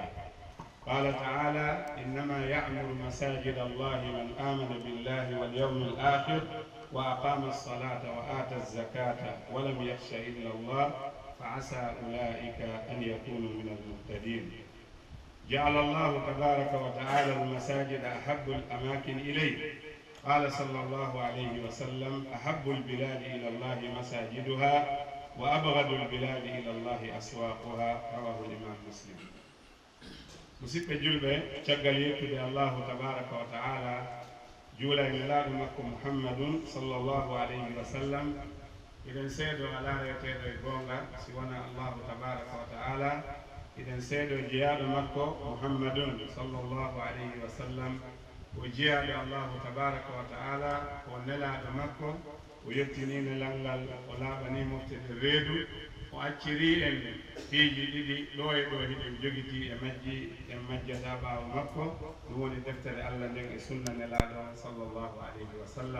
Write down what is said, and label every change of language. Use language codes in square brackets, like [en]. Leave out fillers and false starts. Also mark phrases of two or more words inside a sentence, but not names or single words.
[ar] قال تعالى: إنما يعمر مساجد الله من آمن بالله واليوم الآخر وأقام الصلاة وآتى الزكاة ولم يخش إلا الله فعسى أولئك أن يكونوا من المهتدين. جعل الله تبارك وتعالى المساجد أحب الأماكن إليه. قال صلى الله عليه وسلم: أحب البلاد إلى الله مساجدها وأبغض البلاد إلى الله أسواقها. رواه الإمام مسلم. [ff] musidɓe julɓe, caggal yettude [ar] الله تبارك وتعالى [ff] juula e nelaaɗo makko muhammadun [ar] صلى الله عليه وسلم, [ff] eɗen seedo ala reweteɗo e goonga si wona [ar] الله تبارك وتعالى. [ff] eɗen seedo jeyaaɗo makko muhammadun [ar] صلى الله عليه وسلم, [ff] o jeyaaɗo [ar] الله تبارك وتعالى, [ff] o nelaaɗo makko, o yettini nelal ngal, o laaɓani moftede reedu, o acciri en piiji ɗiɗi ɗo e ɗo hiɗen jogiti e majji en majjata ɓaawo makko, ɗum woni deftere allah nden e sunna nelaaɗo [ar] صلى الله عليه وسلم.